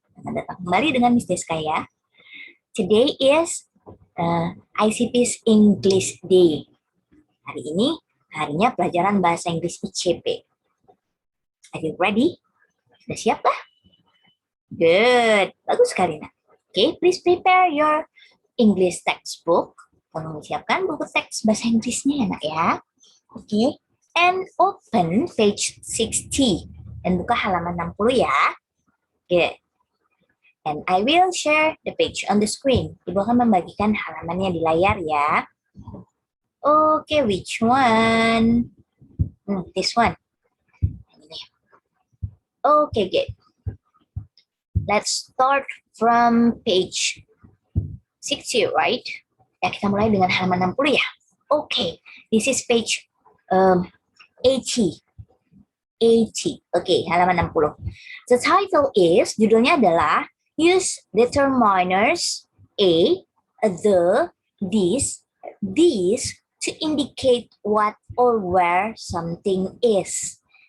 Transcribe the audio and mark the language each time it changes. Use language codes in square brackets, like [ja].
[id] Selamat datang kembali dengan Miss Deska ya. [en] Today is ICT's English Day. [id] Hari ini harinya pelajaran bahasa Inggris ICP. [en] Are you ready? [id] Sudah siap lah? [en] Good. [id] Bagus sekali, Nak. [en] Okay, please prepare your English textbook. [id] Tolong siapkan buku teks bahasa Inggrisnya ya, Nak ya. [en] Okay. And open page 60. [id] Dan buka halaman 60 ya. Good. [en] And I will share the page on the screen. [id] Ibu akan membagikan halamannya di layar ya. [en] Okay, which one? This one. Okay, good. Let's start from page 60, right? [id] Ya, kita mulai dengan halaman 60 ya. [en] Okay, this is page 80. 80. Okay, [id] halaman 60. [en] The title is, [id] judulnya adalah [en] Use determiners a, the, this to indicate what or where something is.